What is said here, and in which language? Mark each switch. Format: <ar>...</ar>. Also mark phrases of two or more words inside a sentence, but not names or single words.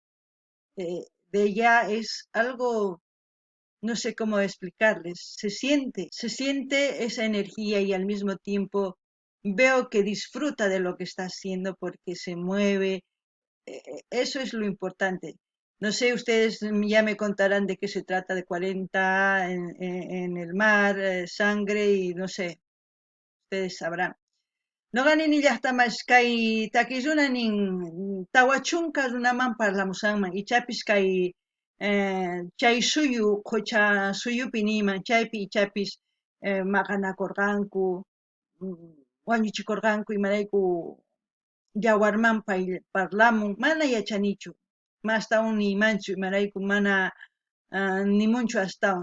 <es>De ella es algo, no sé cómo explicarles, se siente esa energía y al mismo tiempo veo que disfruta de lo que está haciendo porque se mueve, eso es lo importante. No sé, ustedes ya me contarán de qué se trata, de 40 en el mar, sangre y no sé, ustedes sabrán.</es> <qu>Noqani llaqtamas kay takilluna nin tawachunka runaman parlamusanman ichapis kay chay suyu qucha suyupi niman chaypi ichapis maqanakurqanku wañuchikurqanku imarayku yawarman parlamun mana yachanichu astawan niymanchu imarayku mana nimunchu astawan</qu>